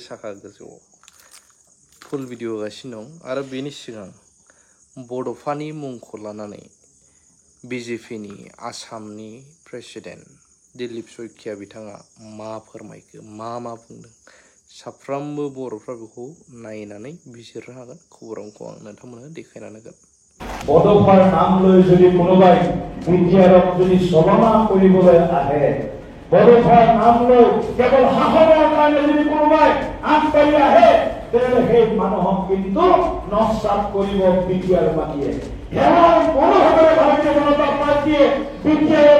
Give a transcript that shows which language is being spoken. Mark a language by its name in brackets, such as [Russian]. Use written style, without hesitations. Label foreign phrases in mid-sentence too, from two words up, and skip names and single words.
[Bodo] साखा गोजौआव फुल भिडिअ होगासिनो दं आरो बेनि सिगां बड'फानि मुंखौ लानानै बिजेपिनि आसामनि प्रेसिडेन्ट दिलीप सयकिया बिथाङा मा फोरमायखो मा बुंदों साफ्रोमबो बर'फ्रा बेखौ नायनानै बिजिरनो हागोन खौरांखौ आं नोंथांमोननो देखायनानै होगोन [Assamese] বড়োফাৰ নাম লৈ যদি কোনোবাই বিটিআৰক যদি চলনা কৰিবলৈ আহে বড়োফাৰ নাম লৈ কেৱল শাসনৰ কাৰণে যদি কোনোবাই আগবাঢ়ি আহে তেতিয়াহ'লে সেই মানুহক কিন্তু নস্বাত কৰিব বিটিআৰ পাৰ্টিয়ে সেৱাৰ মনোভাৱেৰে ভাৰতীয় জনতা পাৰ্টীয়ে বিটিআৰত